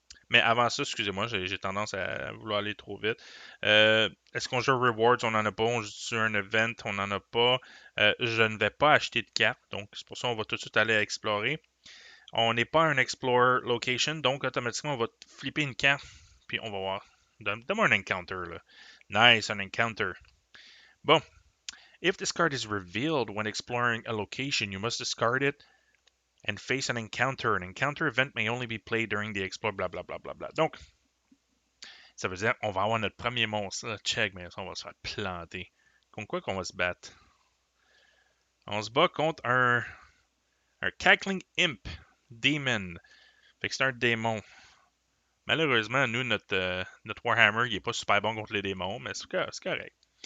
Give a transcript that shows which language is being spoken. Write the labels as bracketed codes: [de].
[fr] Mais avant ça, excusez-moi, j'ai tendance à vouloir aller trop vite. Est-ce qu'on joue Rewards? On n'en a pas. On joue sur un event? On n'en a pas. Je ne vais pas acheter de cartes. Donc, c'est pour ça qu'on va tout de suite aller à explorer. On n'est pas un Explorer Location. Donc, automatiquement, on va flipper une carte. Puis, on va voir. Donne-moi un encounter, là. Nice, un encounter. Bon. [en] If this card is revealed when exploring a location, you must discard it and face an encounter. An encounter event may only be played during the explore, bla bla bla bla bla. [fr] Donc, ça veut dire qu'on va avoir notre premier monstre. Là, check, mais ça, on va se faire planter. Contre quoi qu'on va se battre? On se bat contre un Cackling Imp Demon. Fait que c'est un démon. Malheureusement, nous, notre Warhammer, il est pas super bon contre les démons, mais c'est correct.